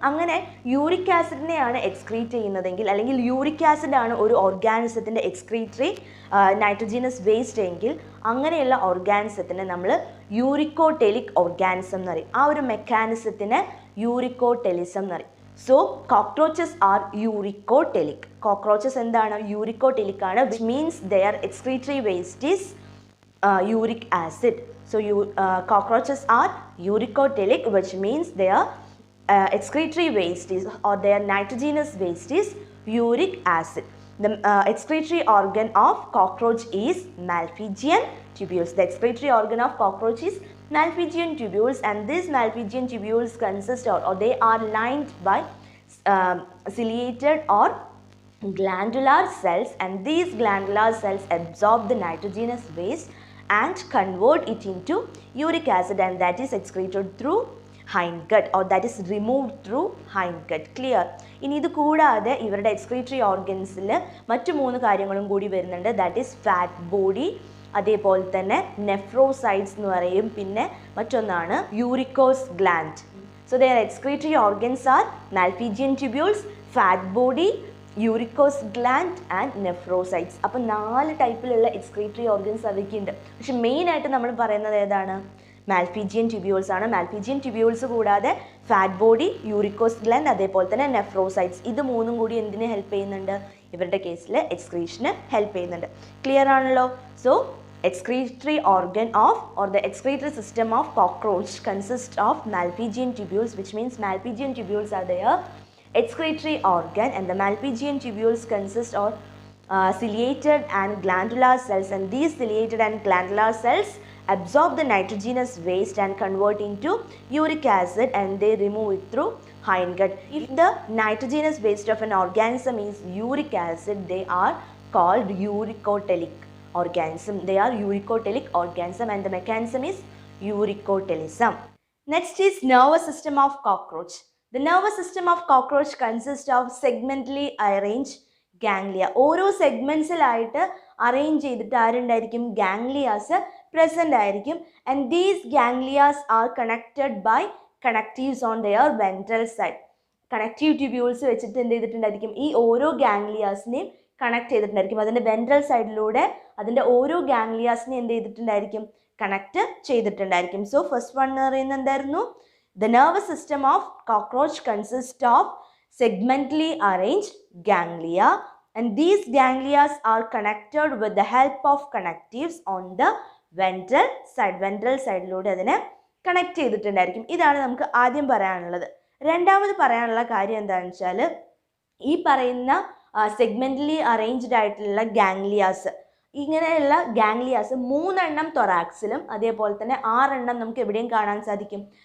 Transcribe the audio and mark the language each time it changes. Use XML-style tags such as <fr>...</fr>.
<ml>അങ്ങനെ uric ആസിഡിനെയാണ് excrete ചെയ്യുന്നതെങ്കിൽ, അല്ലെങ്കിൽ യൂറിക് ആസിഡാണ് ഒരു ഓർഗാനിസത്തിൻ്റെ എക്സ്ക്രീറ്ററി നൈട്രജീനസ് വേസ്റ്റ് എങ്കിൽ അങ്ങനെയുള്ള ഓർഗാനിസത്തിനെ നമ്മൾ യൂറിക്കോടെലിക് ഓർഗാനിസം എന്ന് പറയും. ആ ഒരു മെക്കാനിസത്തിനെ യൂറിക്കോടെലിസം എന്ന് പറയും.</ml> <en>So cockroaches are uricotelic.</en> <ml>കോക്രോച്ചസ് എന്താണ്, യൂറിക്കോടെലിക് ആണ്,</ml> <en>Which means their excretory waste is uric acid. So cockroaches are uricotelic, which means their excretory waste is, or their nitrogenous waste is uric acid. The excretory organ of cockroach is Malpighian tubules. The excretory organ of cockroach is Malpighian tubules, and these Malpighian tubules consist of, or they are lined by ciliated or glandular cells, and these glandular cells absorb the nitrogenous waste and convert it into uric acid, and that is excreted through hindgut, or that is removed through hindgut. Clear?</en> <ml>ഇനി ഇത് കൂടാതെ ഇവരുടെ excretory ഓർഗൻസിൽ മറ്റു 3 കാര്യങ്ങളും കൂടി വരുന്നുണ്ട്.</ml> <en>that is fat body,</en> <ml>അതേപോലെ തന്നെ നെഫ്രോസൈറ്റ്സ് എന്ന് പറയും, പിന്നെ മറ്റൊന്നാണ് യൂറിക്കോസ് gland.</ml> <en>So their excretory organs are Malpighian tubules, fat body, uricose gland and nephrocytes.</en> <ml>അപ്പോൾ 4 ടൈപ്പിലുള്ള എക്സ്ക്രീറ്ററി ഓർഗൻസ് അവർക്കുണ്ട്. പക്ഷെ മെയിനായിട്ട് നമ്മൾ പറയുന്നത് ഏതാണ്, മാൽപീജിയൻ ട്യൂബ്യൂൾസ് ആണ്. മാൽപീജിയൻ ട്യൂബ്യൂൾസ് കൂടാതെ ഫാറ്റ് ബോഡി, യൂറിക്കോസ് ഗ്ലാൻഡ്, അതേപോലെ തന്നെ നെഫ്രോസൈറ്റ്സ്. ഇത് മൂന്നും കൂടി എന്തിനെ ഹെൽപ്പ് ചെയ്യുന്നുണ്ട്? ഇവരുടെ കേസിൽ എക്സ്ക്രീഷന് ഹെൽപ്പ് ചെയ്യുന്നുണ്ട്. ക്ലിയർ ആണല്ലോ?</ml> <en>So excretory organ of or the excretory system of cockroach consists of Malpighian tubules, which means Malpighian tubules are their excretory organ, and the Malpighian tubules consist of ciliated and glandular cells, and these ciliated and glandular cells absorb the nitrogenous waste and convert into uric acid, and they remove it through hindgut. If the nitrogenous waste of an organism is uric acid, they are called uricotelic organism. They are uricotelic organism, and the mechanism is uricotelism. Next is nervous system of cockroach. The nervous system of cockroach consists of segmentally arranged ganglia.</en> <ml>ഓരോ സെഗ്മെന്റ്സിലായിട്ട് arrange ചെയ്തിട്ട് ആരുണ്ടായിരിക്കും? ഗാംഗ്ലിയാസ് present ആയിരിക്കും.</ml> <en>And these ganglias are connected by connectives on their ventral side.</en> <ml>Connective tubules വെച്ചിട്ട് എന്ത് ചെയ്തിട്ടുണ്ടായിരിക്കും? ഈ ഓരോ ഗാംഗ്ലിയാസിനെയും connect ചെയ്തിട്ടുണ്ടായിരിക്കും. അതിൻ്റെ ventral സൈഡിലൂടെ അതിൻ്റെ ഓരോ ഗാംഗ്ലിയാസിനെ എന്ത് ചെയ്തിട്ടുണ്ടായിരിക്കും? കണക്ട് ചെയ്തിട്ടുണ്ടായിരിക്കും. സോ ഫസ്റ്റ് വൺ എന്ന് പറയുന്നത് എന്തായിരുന്നു?</ml> <en>The nervous system of cockroach consists of segmentally arranged ganglia, and these ganglia are connected with the help of connectives on the ventral side.</en> <ml>Ventral sideലൂടെ അതിനെ connect ചെയ്തിട്ടുണ്ടായിരിക്കും. ഇതാണ് നമുക്ക് ആദ്യം പറയാനുള്ളത്. രണ്ടാമത് പറയാനുള്ള കാര്യം എന്താണെന്ന് വെച്ചാൽ ഈ പറയുന്ന സെഗ്മെന്റലി അറേഞ്ച്ഡ് ആയിട്ടുള്ള ഗാംഗ്ലിയാസ്, ഇങ്ങനെയുള്ള ഗാംഗ്ലിയാസ് 3 തൊറാക്സിലും അതേപോലെ തന്നെ 6 നമുക്ക് എവിടെയും കാണാൻ സാധിക്കും?</ml>